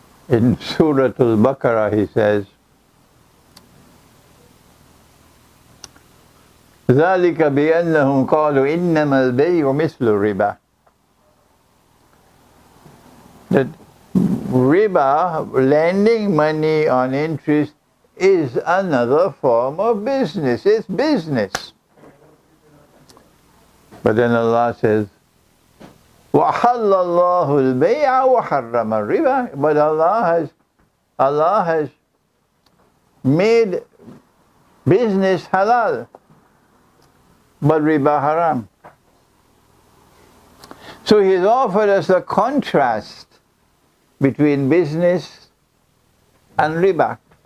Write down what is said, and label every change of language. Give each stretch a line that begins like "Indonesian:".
English: In Surah Al-Baqarah he says,
Arabic: ذَلِكَ بِأَنَّهُمْ قَالُوا إِنَّمَا الْبَيْعُ مِثْلُ الرِّبَا.
English: That riba, lending money on interest, is another form of business. It's business. But then Allah says,
Arabic: وَحَلَّ اللَّهُ الْبَيْعَ وَحَرَّمَ الرِّبَا.
English: But Allah has made business halal, but riba haram. So he's offered us a contrast between business and riba.